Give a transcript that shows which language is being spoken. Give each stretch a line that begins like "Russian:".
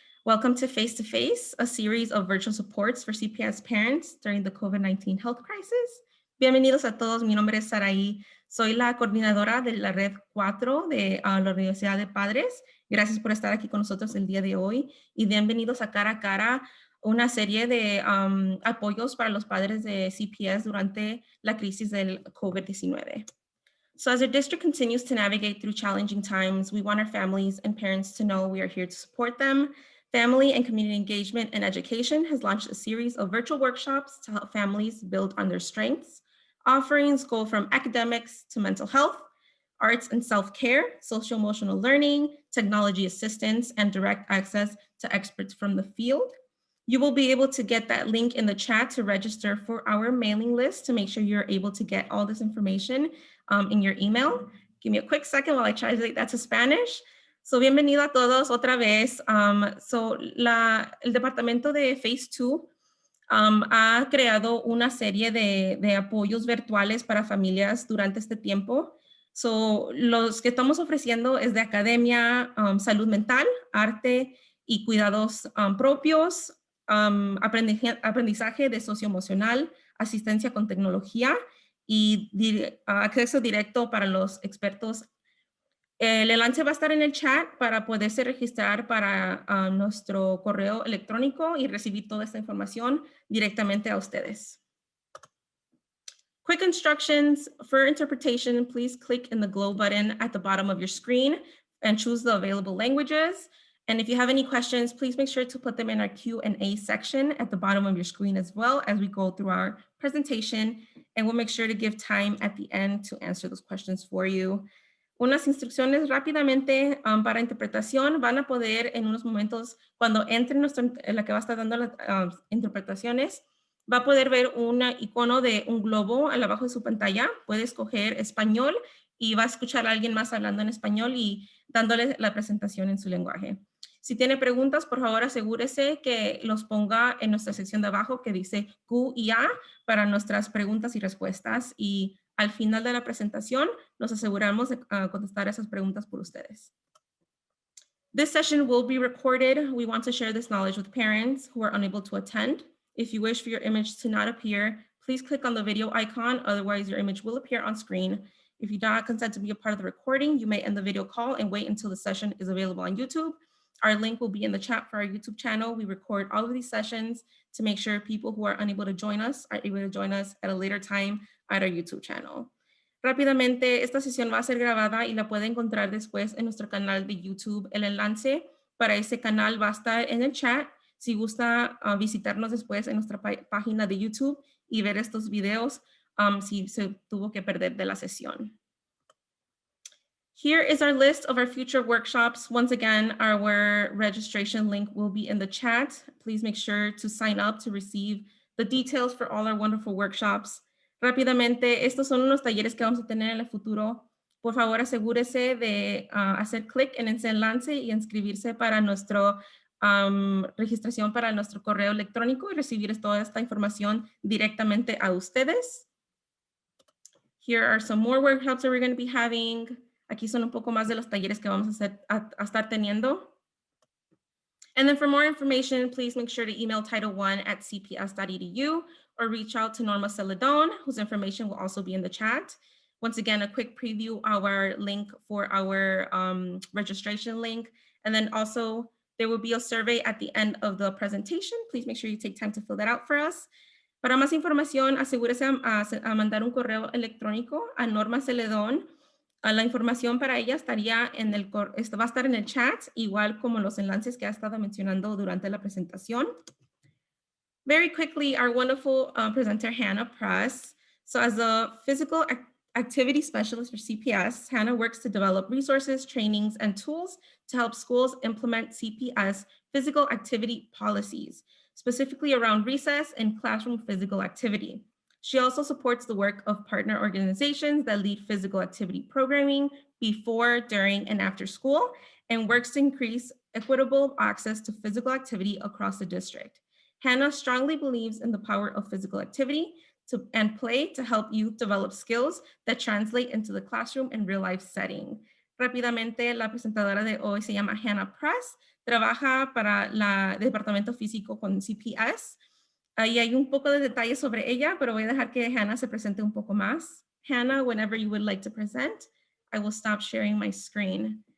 English: Welcome to Face to Face, a series of virtual supports for CPS parents during the COVID-19 health crisis.
Spanish: Bienvenidos a todos. Mi nombre es Sarai. Soy la coordinadora de la Red 4 de la Universidad de Padres. Gracias por estar aquí con nosotros el día de hoy y bienvenidos a Cara, una serie de apoyos para los padres de CPS durante la crisis del COVID-19.
English: So as our district continues to navigate through challenging times, we want our families and parents to know we are here to support them. Family and Community Engagement and Education has launched a series of virtual workshops to help families build on their strengths. Offerings go from academics to mental health, arts and self-care, social-emotional learning, technology assistance, and direct access to experts from the field. You will be able to get that link in the chat to register for our mailing list to make sure you're able to get all this information in your email. Give me a quick second while I translate that to Spanish.
Spanish: So, bienvenido a todos otra vez. El departamento de Phase 2 ha creado una serie de apoyos virtuales para familias durante este tiempo. So, los que estamos ofreciendo es de academia, salud mental, arte y cuidados propios, aprendizaje de socioemocional, asistencia con tecnología y acceso directo para los expertos. El enlace va a estar en el chat para poderse registrar para nuestro correo electrónico y recibir toda esta información directamente a ustedes.
English: Quick instructions for interpretation, please click in the glow button at the bottom of your screen and choose the available languages. And if you have any questions, please make sure to put them in our Q&A section at the bottom of your screen as well as we go through our presentation, and we'll make sure to give time at the end to answer those questions for you.
Spanish: Unas instrucciones rápidamente para interpretación. Van a poder en unos momentos, cuando entre la que va a estar dando las interpretaciones, va a poder ver un icono de un globo al abajo de su pantalla. Puede escoger español y va a escuchar a alguien más hablando en español y dándole la presentación en su lenguaje. Si tiene preguntas, por favor asegúrese que los ponga en nuestra sección de abajo que dice Q y A para nuestras preguntas y respuestas. Y al final de la presentación, nos aseguramos de contestar esas preguntas por ustedes.
English: This session will be recorded. We want to share this knowledge with parents who are unable to attend. If you wish for your image to not appear, please click on the video icon. Otherwise, your image will appear on screen. If you do not consent to be a part of the recording, you may end the video call and wait until the session is available on YouTube. Our link will be in the chat for our YouTube channel. We record all of these sessions to make sure people who are unable to join us are able to join us at a later time at our YouTube channel.
Spanish: Rápidamente, esta sesión va a ser grabada y la puede encontrar después en nuestro canal de YouTube. El enlace para ese canal va a estar en el chat. Si gusta visitarnos después en nuestra página de YouTube y ver estos videos si se tuvo que perder de la sesión.
English: Here is our list of our future workshops. Once again, our registration link will be in the chat. Please make sure to sign up to receive the details for all our wonderful workshops.
Spanish: Rápidamente, estos son unos talleres que vamos a tener en el futuro. Por favor, asegúrese de hacer clic en ese enlace y inscribirse para nuestra registración para nuestro correo electrónico y recibir toda esta información directamente a ustedes.
English: Here are some more workshops that we're going to be having.
Spanish: Aquí son un poco más de los talleres que vamos a estar teniendo.
English: And then for more information, please make sure to email title1@cps.edu or reach out to Norma Celedon, whose information will also be in the chat. Once again, a quick preview, our link for our registration link. And then also there will be a survey at the end of the presentation. Please make sure you take time to fill that out for us.
Spanish: Para más información, asegúrese a mandar un correo electrónico a Norma Celedon. La información para ella estaría va a estar en el chat, igual como los enlaces que ha estado mencionando durante la presentación.
English: Very quickly, our wonderful presenter, Hannah Press. So as a physical activity specialist for CPS, Hannah works to develop resources, trainings, and tools to help schools implement CPS physical activity policies, specifically around recess and classroom physical activity. She also supports the work of partner organizations that lead physical activity programming before, during, and after school, and works to increase equitable access to physical activity across the district. Hannah strongly believes in the power of physical activity and play to help youth develop skills that translate into the classroom and real life setting.
Spanish: Rápidamente, la presentadora de hoy se llama Hannah Press, trabaja para el departamento físico con CPS. Y hay un poco de detalles sobre ella, pero voy a dejar que Hannah se presente un poco más.
English: Hannah, whenever you would like to present, I will stop sharing my screen.